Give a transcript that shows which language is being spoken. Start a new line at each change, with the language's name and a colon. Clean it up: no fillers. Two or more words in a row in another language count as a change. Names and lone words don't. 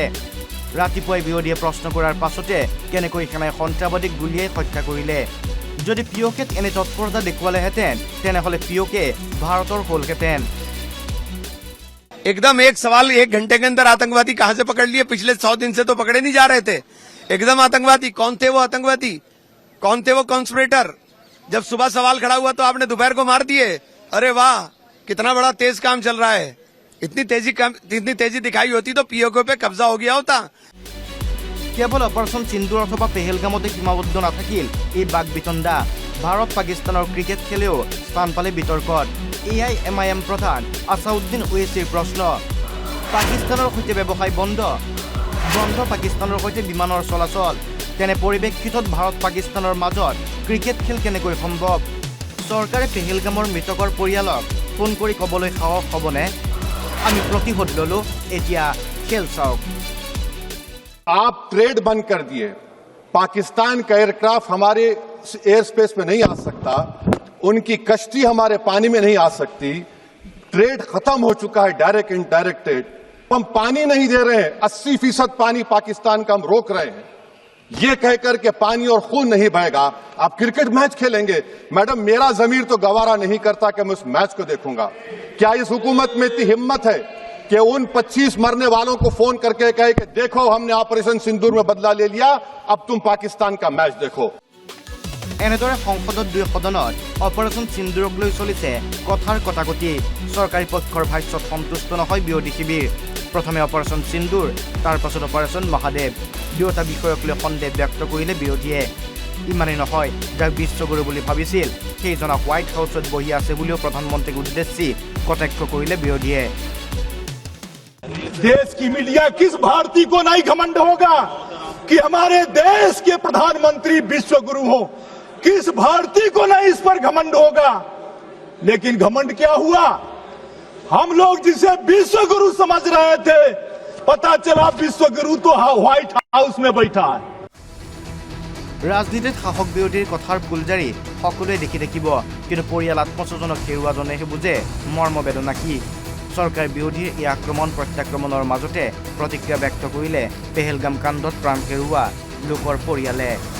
Assamese: ৰাতিপুৱাই বিৰোধীয়ে প্ৰশ্ন কৰাৰ পাছতে কেনেকৈ সেনাই সন্ত্ৰাসবাদীক গুলীয়াই হত্যা কৰিলে? যদি পিঅ'কেত এনে তৎপৰতা দেখুৱালেহেঁতেন তেনেহ'লে পিঅ'কে ভাৰতৰ হ'লহেঁতেন।
Hindi: एकदम एक सवाल, 1 घंटे के अंदर आतंकवादी कहां से पकड़ लिए? पिछले 100 दिन से तो पकड़े नहीं जा रहे थे। एकदम आतंकवादी कौन थे वो आतंकवादी? कौन थे वो कॉन्स्पिरेटर? जब सुबह सवाल खड़ा हुआ तो आपने दोपहर को मार दिए। अरे वाह, कितना बड़ा तेज काम चल रहा है। इतनी तेजी दिखाई होती तो पीओके पे कब्जा हो गया होता।
Assamese: কেৱল অপাৰেশ্যন সিন্দুৰ অথবা পেহেলগামতে সীমাবদ্ধ নাথাকিল এই বাক বিতণ্ডা। ভাৰত পাকিস্তানৰ ক্ৰিকেট খেলেও স্থান পালে বিতৰ্কত। AIMIM প্ৰধান আছাউদ্দিন ওৱেইছিৰ প্ৰশ্ন, পাকিস্তানৰ সৈতে ব্যৱসায় বন্ধ পাকিস্তানৰ সৈতে বিমানৰ চলাচল। তেনে পৰিৱেশিতত ভাৰত পাকিস্তানৰ মাজত ক্ৰিকেট খেল কেনেকৈ সম্ভৱ? চৰকাৰে পেহেলগামৰ মৃতকৰ পৰিয়ালক ফোন কৰি ক'বলৈ সাহস হ'বনে? আমি প্ৰতিশোধ ললো এতিয়া খেল চাওক
Hindi: आप ट्रेड बंद कर दिए पाकिस्तान का एयरक्राफ्ट हमारे
English: air space
Hindi: में नहीं आ सकता उनकी कश्ती हमारे पानी में नहीं आ सकती ट्रेड खत्म हो चुका है
English: direct indirected
Hindi: हम पानी नहीं दे रहे हैं 80% पानी पाकिस्तान का हम रोक रहे हैं ये कहकर के पानी और खून नहीं बहेगा आप
English: cricket match
Hindi: खेलेंगे मैडम मेरा जमीर तो गवारा नहीं करता कि मैं उस मैच को देखूंगा क्या इस हुकूमत में इतनी हिम्मत है कि उन 25 मरने वालों को फोन करके कहे कि देखो हमने ऑपरेशन सिंदूर में बदला ले लिया अब तुम पाकिस्तान का मैच देखो
Assamese: এনেদৰে সংসদত দুই সদনত অপাৰেশ্যন সিন্দুৰক লৈ চলিছে কথাৰ কটাকটি চৰকাৰী পক্ষৰ ভাষ্যত সন্তুষ্ট নহয় বিৰোধী শিবিৰ প্ৰথমে অপাৰেশ্যন সিন্দুৰ তাৰ পাছত অপাৰেশ্যন মহাদেৱ দুয়োটা বিষয়ক লৈ সন্দেহ ব্যক্ত কৰিলে বিৰোধীয়ে ইমানেই নহয় যাক বিশ্বগুৰু বুলি ভাবিছিল সেইজনক হোৱাইট হাউচত বহি আছে বুলিও প্ৰধানমন্ত্ৰীক উদ্দেশ্যি কটাক্ষ কৰিলে বিৰোধীয়ে
Hindi: देश की मीडिया किस भारतीय को नहीं घमंड होगा कि हमारे देश के प्रधानमंत्री विश्व गुरु हो किस भारतीय को नहीं इस पर घमंड होगा लेकिन घमंड क्या हुआ हम लोग जिसे विश्व गुरु समझ रहे थे पता चला विश्व गुरु तो व्हाइट हाउस में बैठा है
Assamese: ৰাজনীতিত শাসক বিৰোধীৰ কথাৰ ফুলজাৰি সকলোৱে দেখি থাকিব কিন্তু পৰিয়াল আত্মস্বজনক হেৰুৱাজনেহে বুজে মৰ্মবেদনা কি চৰকাৰ বিৰোধীৰ এই আক্ৰমণ প্ৰত্যাক্ৰমণৰ মাজতে প্ৰতিক্ৰিয়া ব্যক্ত কৰিলে পেহেলগাম কাণ্ডত প্ৰাণ হেৰুওৱা লোকৰ পৰিয়ালে